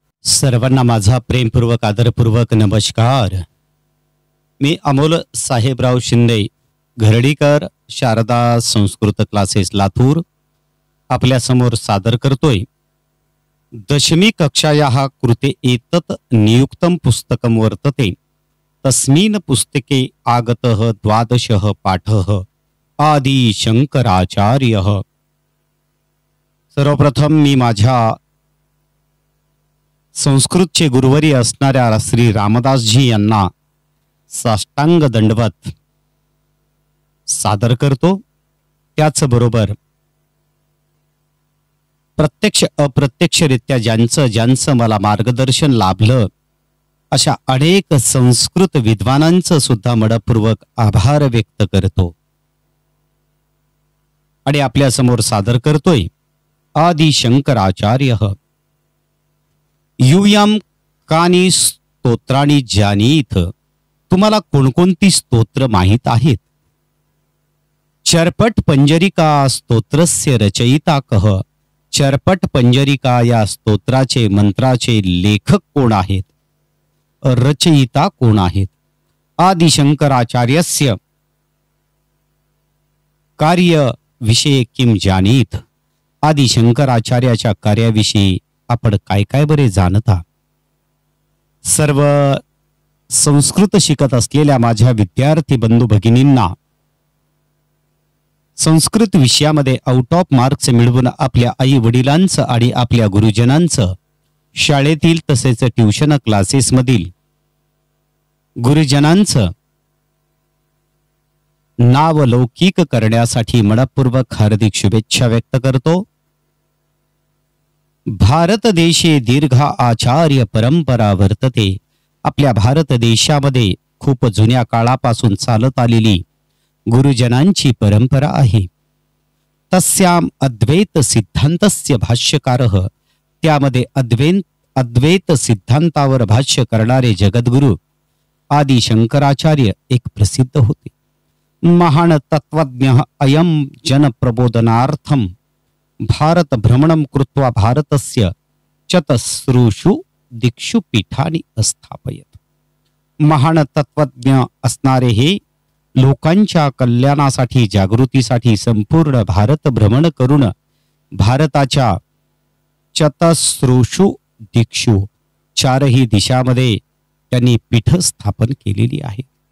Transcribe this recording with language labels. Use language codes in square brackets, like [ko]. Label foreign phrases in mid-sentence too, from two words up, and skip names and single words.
[mr] सर्वांना माझा प्रेमपूर्वक आदरपूर्वक नमस्कार। मी अमोल साहेबराव शिंदे, घरडीकर, शारदा संस्कृत क्लासेस लातूर आपल्यासमोर सादर करतोय [sa] दशमी कक्षायाः कृते एतत् नियुक्तं पुस्तकं वर्तते तस्मिन् पुस्तके आगतः द्वादशः पाठः आदि शंकराचार्यः। [mr] सर्वप्रथम मी माझ्या संस्कृतचे गुरुवर्य असणाऱ्या श्री रामदासजी यांना साष्टांग दंडवत सादर करतो। त्याचबरोबर प्रत्यक्ष अप्रत्यक्षरित्या ज्यांचं मला मार्गदर्शन लाभलं अशा अनेक संस्कृत विद्वानांचं सुद्धा मनपूर्वक आभार व्यक्त करतो आणि आपल्या समोर सादर करतोय आदि शंकराचार्यः। [sa] यूयम कानी स्तोत्राणी जानीत, [mr] तुम्हाला कोणकोणती स्तोत्र माहित आहेत? [sa] चरपट पंजरिका स्तोत्रस्य रचयिता कः, [mr] चरपट पंजरिका या स्तोत्राचे मंत्राचे लेखक कोण आहेत, रचयिता कोण आहेत? [sa] आदि शंकराचार्यस्य कार्य विषय किम जानीत, [mr] आदि शंकराचार्याच्या कार्याविषयी आपण काय काय बरे जाणता? सर्व संस्कृत शिकत असलेल्या माझ्या विद्यार्थी बंधू भगिनींना संस्कृत विषयामध्ये [en] out of marks [mr] मिळवून आपल्या आई वडिलांचं आणि आपल्या गुरुजनांचं शाळेतील तसेच ट्युशन क्लासेस मधील गुरुजनांचं नाव लौकिक करण्यासाठी मनपूर्वक हार्दिक शुभेच्छा व्यक्त करतो। [sa] भारत देशे दीर्घ आचार्य परंपरा वर्तते, [mr] आपल्या भारत देशामध्ये खूप जुन्या काळापासून चालत आलेली गुरुजनांची परंपरा आहे। [sa] तस्याम अद्वैत सिद्धांतस्य भाष्यकारः, [mr] त्यामध्ये अद्वैत सिद्धांतावर भाष्य करणारे जगद्गुरु आदि शंकराचार्य एक प्रसिद्ध होते। [sa] महान तत्वज्ञ अयम जन प्रबोधनार्थम भारत भ्रमणं कृत्वा भारतस्य चतस्रुषु दिक्षु पीठानि स्थापयत। [mr] महान तत्वज्ञ असणारे हे लोकांच्या कल्याणासाठी जागृतीसाठी संपूर्ण भारत भ्रमण करून भारताच्या [sa] चतस्रुषु दिक्षु [mr] चारही दिशामध्ये त्यांनी पीठ स्थापन केलेली आहे।